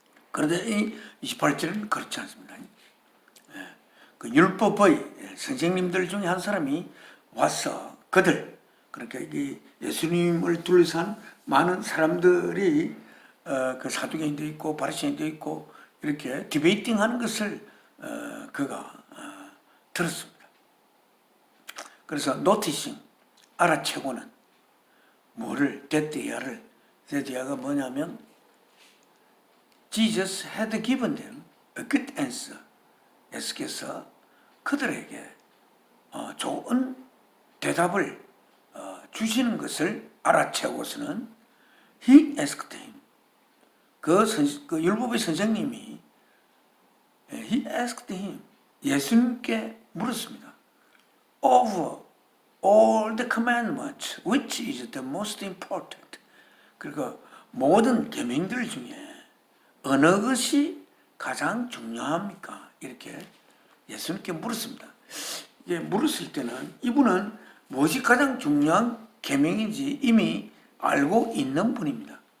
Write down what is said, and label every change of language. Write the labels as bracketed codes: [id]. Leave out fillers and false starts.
[ko] 그런데 이 28절은 그렇지 않습니다. 그 율법의 선생님들 중에 한 사람이 와서 그들, 그러니까 이 예수님을 둘러싼 많은 사람들이 그 사두개인도 있고 바리새인도 있고 이렇게 디베이팅 하는 것을 그가 들었습니다. 그래서 노티싱, 알아채고는 뭐를, 데디아가 뭐냐면 [en] Jesus had given them a good answer. [ko] 예수께서 그들에게 좋은 대답을 주시는 것을 알아채고서는 [en] He asked him. [ko] 그 율법의 선생님이 [en] He asked him. [ko] 예수님께 물었습니다. [en] Of all the commandments, which is the most important? [ko] 그리고 모든 계명들 중에 어느 것이 가장 중요합니까? 이렇게 예수님께 물었습니다. 이게 물었을 때는 이분은 무엇이 가장 중요한 계명인지 이미 알고 있는 분입니다.